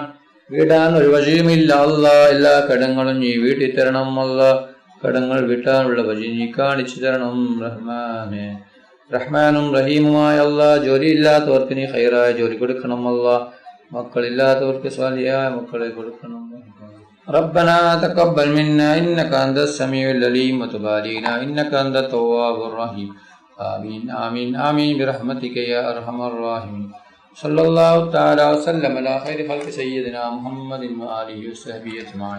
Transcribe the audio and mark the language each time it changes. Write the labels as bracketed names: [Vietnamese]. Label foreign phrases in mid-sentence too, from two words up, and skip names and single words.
[Malayalam] വീടാൻ ഒരു വഴിയുമില്ല. അല്ലാ, എല്ലാ കടങ്ങളും നീ വീട്ടി തരണം. അല്ലാ, കടങ്ങൾ വീട്ടാനുള്ള വഴി നീ കാണിച്ചു തരണം റഹ്മാനെ. റഹ്മാനും റഹീമുമായ അല്ലാ, ജോലിയില്ലാത്തവർക്ക് നീ ഖൈറായ ജോലി കൊടുക്കണം. അല്ലാ, മക്കളില്ലാത്തവർക്ക് സ്വാലിഹായ മക്കളെ കൊടുക്കണം. [Arabic] ربنا تقبل منا إنك أنت السميع العليم وتب علينا إنك أنت التواب الرحيم. آمين آمين آمين برحمتك يا أرحم الراحمين. صلى الله تعالى وسلم على خير خلق سيدنا محمد وآله وصحبه أجمعين.